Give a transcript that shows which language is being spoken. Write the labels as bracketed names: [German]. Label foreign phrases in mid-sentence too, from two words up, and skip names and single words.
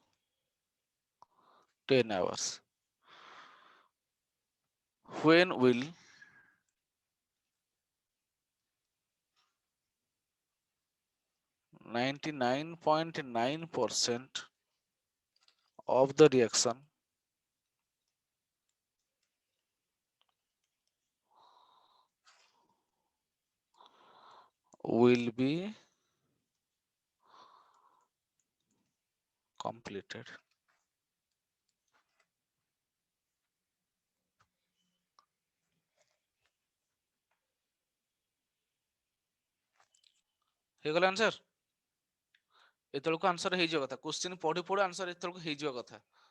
[English] 10 hours when will 99.9% of the reaction will be completed [Odia] ହେଇଗଲା ଆନ୍ସର ଏତେବେଳକୁ ଆନ୍ସର ହେଇଯିବା କଥା କ୍ୱେଶ୍ଚିନ୍ ପଢି ପଢି ଆନ୍ସର ଏତେବେଳକୁ ହେଇଯିବା କଥା